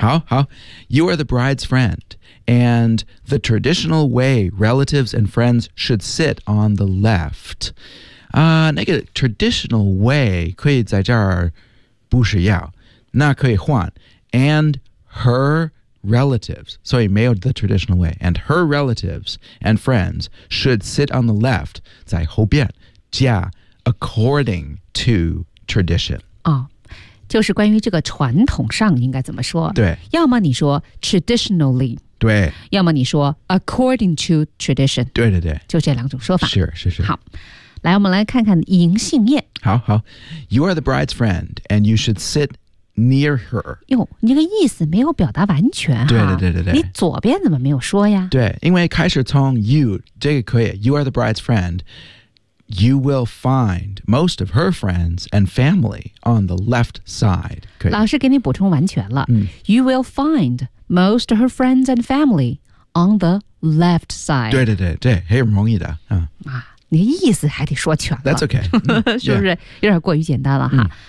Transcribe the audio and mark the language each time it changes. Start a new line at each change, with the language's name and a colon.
English: 嗯、好 You are the bride's friend and the traditional way relatives and friends should sit on the left 那个 traditional way 可以在这儿不是要那可以换 and her relatives 所以没有 the traditional way and her relatives and friends should sit on the left 在后边加 according to tradition、
Chinese: oh, 就是关于这个传统上应该怎么说对要么你说 traditionally 对，要么你说 according to tradition，对对对，就这两种说法。是是是。好，来，我们来看看迎信宴。
English: 好好 ，You are the bride's friend, and you should sit near her。
Chinese: 哟，你这个意思没有表达完全哈。对对对对对。你左边怎么没有说呀？对，因为开始从 you 这个可以 ， You are the bride's friend。
English: You will find most of her friends and family on the left side.
Chinese: 老师给你补充完全了。
English: You will find most of her friends and family on the left side.
Chinese: 对对对对，很容易的。你的意思还得说全了。
English: That's okay.
Chinese: 是不是有点过于简单了哈？